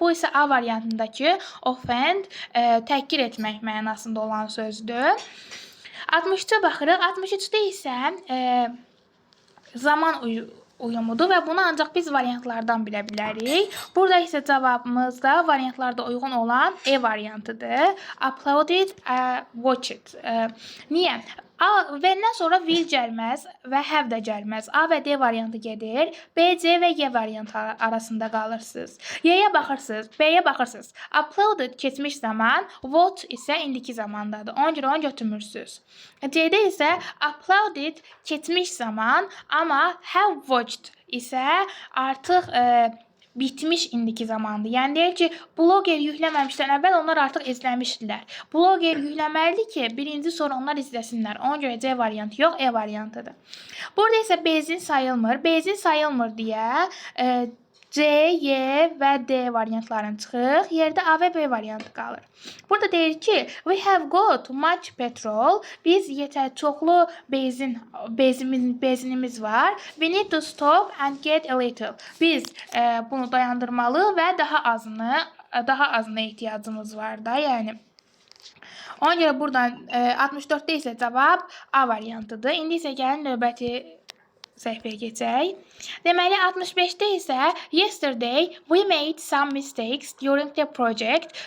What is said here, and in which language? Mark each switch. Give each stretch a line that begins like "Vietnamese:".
Azerbaijani: Bu isə A variantındakı offend, təhqir etmək mənasında olan sözdür. 63-ə baxırıq. 63-də isə zaman uyumudur və bunu ancaq biz variantlardan bilə bilərik. Burada isə cavabımız da variantlarda uyğun olan E variantıdır. Uploaded, watched. Niyə? A və-dən sonra will gəlməz və have də gəlməz. A və D variantı gedir. B, C və Y variantı arasında qalırsınız. Y-yə baxırsınız, B-yə baxırsınız. Uploaded keçmiş zaman, watch isə indiki zamandadır. Ona görə onu götürmürsünüz. C-də isə uploaded keçmiş zaman, amma have watched isə artıq bitmiş indiki zamandır. Yəni deyir ki, bloger yükləməmişdən əvvəl onlar artıq izləmişdilər. Bloger yükləməlidir ki, birinci sonra onlar izləsinlər. Ona görə C variantı yox, E variantıdır. Burada isə benzin sayılmır. Benzin sayılmır deyə C, Y və D variantlarını çıxırıq. Yerdə A və B variantı qalır. Burada deyir ki,
English: we have got much petrol.
Azerbaijani: Biz çoxlu benzinimiz var.
English: We need to stop and get a little.
Azerbaijani: Biz bunu dayandırmalı və daha azına ehtiyacımız var da, yəni. Ona görə buradan 64-də isə cavab A variantıdır. İndi isə gəlin növbəti səhifəyə keçək. Deməli, 65-də isə
English: yesterday we made some mistakes during the project.